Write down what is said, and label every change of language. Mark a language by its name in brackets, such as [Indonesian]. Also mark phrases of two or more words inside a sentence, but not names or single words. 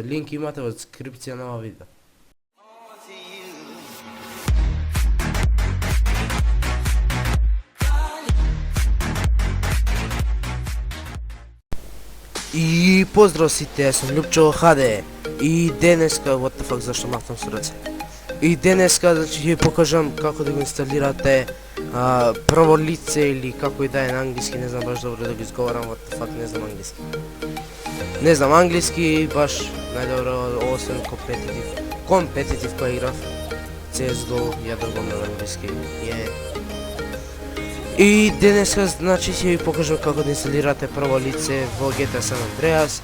[Macedonian] Линк имате во дескрипција на ова видео. И поздрав сите, сум Љупчо Хаде. И денеска, [English] what the fuck, [Macedonian] зашто махтам со раце. И денеска, значи, ќе ви покажам како да го инсталирате прво лице или како и да е на англиски, не знам баш добро да го изговарам, [English] what the fuck, [Macedonian] не знам англиски. Не знам англиски, баш најдобро, освен компетитив која играв, CSGO, ја другом на англиски, И денеска, значи, ќе ви покажам како да инсталирате прво лице во GTA San Andreas.